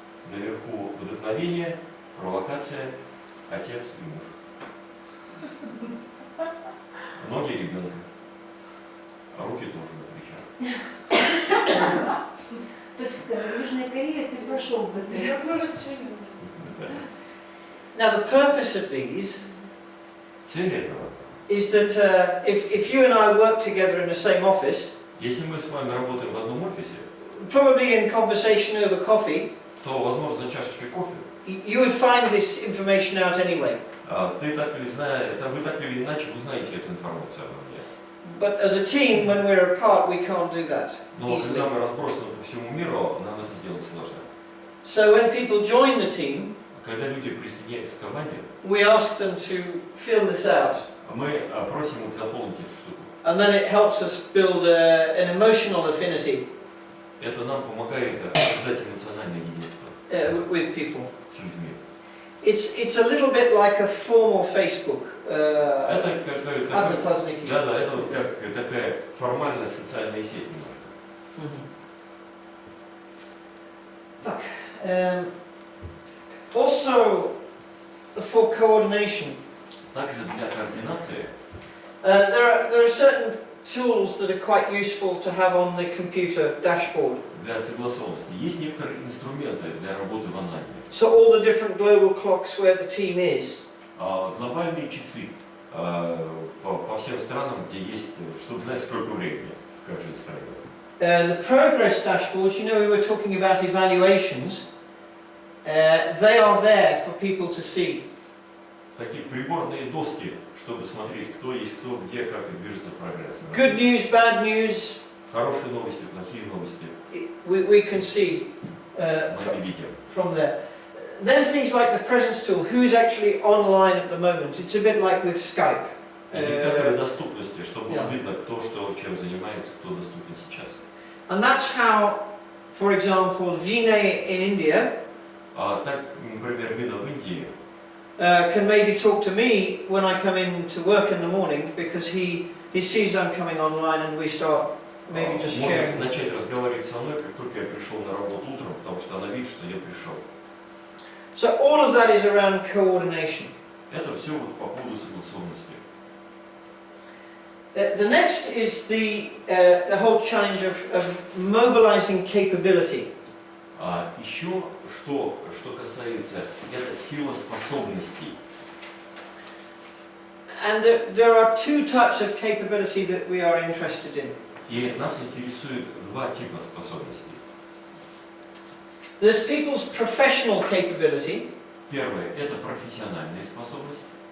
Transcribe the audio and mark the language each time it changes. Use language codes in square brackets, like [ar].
[ru] Наверху вдохновение, провокация, отец и муж. Ноги ребенка, а руки тоже на плечах. То есть в Южной Корее ты прошел бы ты. Я про расширение. [en] Now the purpose of these [ru] Цель этого, [en] is that if you and I work together in the same office, [ru] если мы с вами работаем в одном офисе, [en] probably in conversation over coffee, [ru] то, возможно, за чашечкой кофе, [en] you would find this information out anyway. [ru] ты так или вы так или иначе узнаете эту информацию обо мне. [en] But as a team, when we're apart, we can't do that [ru] Но [en] easily. [ru] когда мы разбросаны по всему миру, нам это сделать сложно. [en] So when people join the team, [ru] Когда люди присоединяются к команде, [en] we ask them to fill this out. [ru] мы просим их заполнить эту штуку. [en] And then it helps us build an emotional affinity [ru] Это нам помогает создать эмоциональное единство [en] with people. [ru] с людьми. [en] It's a little bit like a formal Facebook. [ru] Это как Одноклассники. да, это вот как такая формальная социальная сеть немножко. Так. [en] Also, for coordination, [ru] Также для координации [en] there are certain tools that are quite useful to have on the computer dashboard. [ru] для согласованности есть некоторые инструменты для работы в онлайне. [en] So all the different global clocks where the team is. [ru] Глобальные часы по всем странам, где есть, чтобы знать, сколько времени в каждой стране. [en] The progress dashboards, you know, we were talking about evaluations. They are there for people to see. [ru] Такие приборные доски, чтобы смотреть, кто есть кто, где, как и движется прогресс. [en] Good news, bad news, [ru] Хорошие новости, плохие новости. [en] we can see [ru] Мы видим. [en] from there. Then things like the presence tool, who's actually online at the moment. It's a bit like with Skype. [ru] Индикаторы доступности, чтобы было [en] Yeah. [ru] видно, кто что, чем занимается, кто доступен сейчас. [en] And that's how, for example, Vinay in India [ru] Так, например, Вина в Индии [en] can maybe talk to me when I come in to work in the morning because he sees I'm coming online and we start maybe just [ru] может [en] sharing. [ru] начать разговаривать со мной, как только я пришел на работу утром, потому что она видит, что я пришел. [en] So all of that is around coordination. [ru] Это все вот по поводу согласованности. [en] The next is the whole challenge of mobilizing capability. [ru] Еще что касается, это сила способностей. [en] And there are two types of capability that we are interested in. [ru] И нас интересует два типа способностей. [en] There's people's professional capability. [ru] Первое – это профессиональные способности.